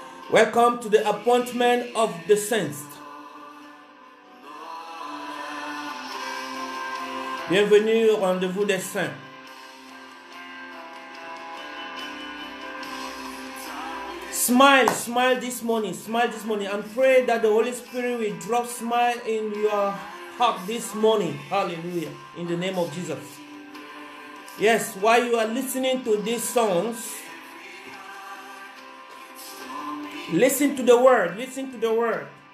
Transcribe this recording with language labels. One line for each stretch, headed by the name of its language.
English: Welcome to the appointment of the saints.
French: Bienvenue au rendez-vous des saints.
English: Smile, smile this morning, and pray that the Holy Spirit will drop smile in your heart this morning. Hallelujah. In the name of Jesus. Yes, while you are listening to these songs, listen to the word, listen to the word.